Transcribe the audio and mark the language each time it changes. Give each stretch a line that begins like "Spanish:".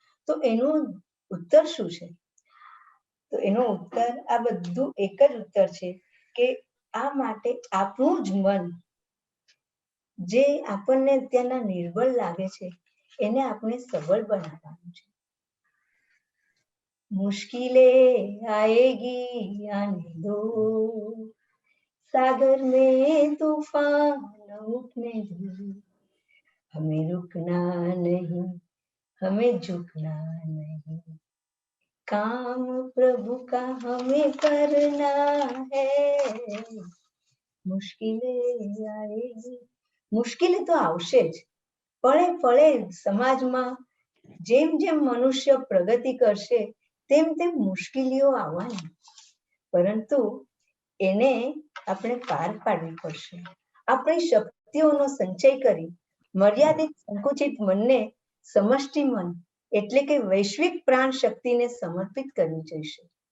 Gujarati: તો એનો ઉત્તર શું છે? તો એનો ઉત્તર આ બધું એક જ ઉત્તર છે કે આ માટે આપણું જ મન જે આપણને અત્યારના નિર્બળ લાગે છે એને આપણે સબળ બનાવવાનું છે.
Hindi: मुश्किलें आएगी आने दो, सागर में तूफान उठने दो, हमें रुकना नहीं, हमें झुकना नहीं, काम प्रभु का हमें करना है. मुश्किलें आएगी, मुश्किलें तो
Gujarati: આવશે જ. પળે પળે સમાજમાં જેમ જેમ મનુષ્ય પ્રગતિ કરશે તેમ તેમ મુશ્કેલીઓ આવવાની, પરંતુ એને આપણે પાર પાડવી પડશે. આપણી શક્તિઓનો સંચય કરી મર્યાદિત સંકુચિત મનને સમષ્ટિ મન એટલે કે વૈશ્વિક પ્રાણ શક્તિને સમર્પિત કરવી જોઈશે.